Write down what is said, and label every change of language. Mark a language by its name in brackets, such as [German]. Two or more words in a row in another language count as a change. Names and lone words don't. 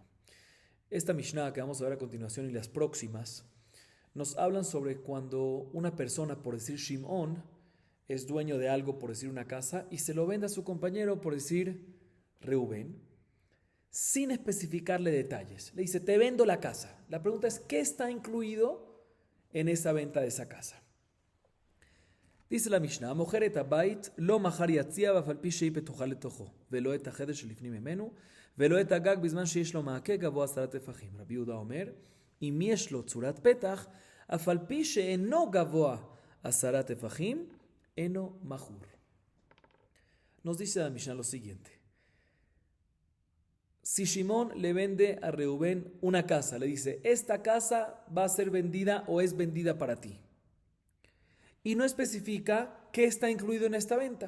[Spanish] Esta Mishnah que vamos a ver a continuación y las próximas nos hablan sobre cuando una persona, por decir Shimón, es dueño de algo, por decir una casa, y se lo vende a su compañero, por decir Reubén, sin especificarle detalles. Le dice, te vendo la casa. La pregunta es, ¿qué está incluido en esa venta de esa casa? Dice la Mishnah, [Hebrew] מוכר את הבית, לא מחר יציע ואף על פי שהיא פתוחה לתוכו, ולא את החדר שלפנים ממנו, ולא את הגג בזמן שיש לו מעקה גבוה 10 טפחים. רבי יהודה אומר, אם יש לו צורת פתח, אף על פי שאינו גבוה 10 טפחים, אינו מכור. [Spanish] Nos dice la Mishnah lo siguiente. Si Shimón le vende a Reubén una casa, le dice, esta casa va a ser vendida o es vendida para ti. Y no especifica qué está incluido en esta venta.